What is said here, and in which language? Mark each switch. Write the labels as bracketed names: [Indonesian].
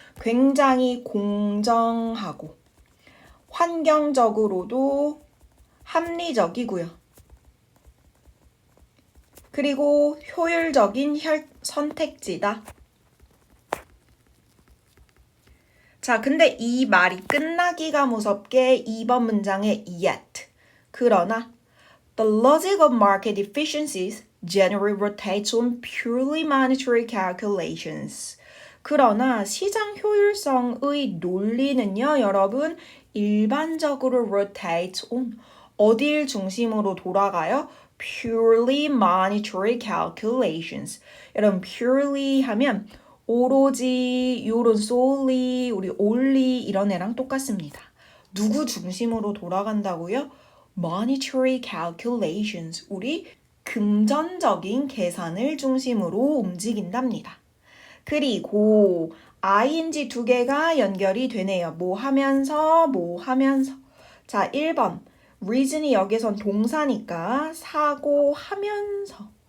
[Korean] 굉장히 공정하고 환경적으로도 합리적이고요. 그리고 효율적인 선택지다. 자, 근데 이 말이 끝나기가 무섭게 2번 문장에 yet. [English] 그러나 the logic of market efficiencies generally rotates on purely monetary calculations. [Korean] 그러나 시장 효율성의 논리는요, 여러분, 일반적으로 [English] rotate on [Korean] 어딜 중심으로 돌아가요? [English] purely monetary calculations. [Korean] 여러분, purely 하면 오로지, 요런 solely, 우리 only 이런 애랑 똑같습니다. 누구 중심으로 돌아간다고요? [English] monetary calculations. [Korean] 우리 금전적인 계산을 중심으로 움직인답니다. 그리고 ing 두 개가 연결이 되네요. 뭐 하면서. 자, 1번. reason이 여기선 동사니까 사고하면서.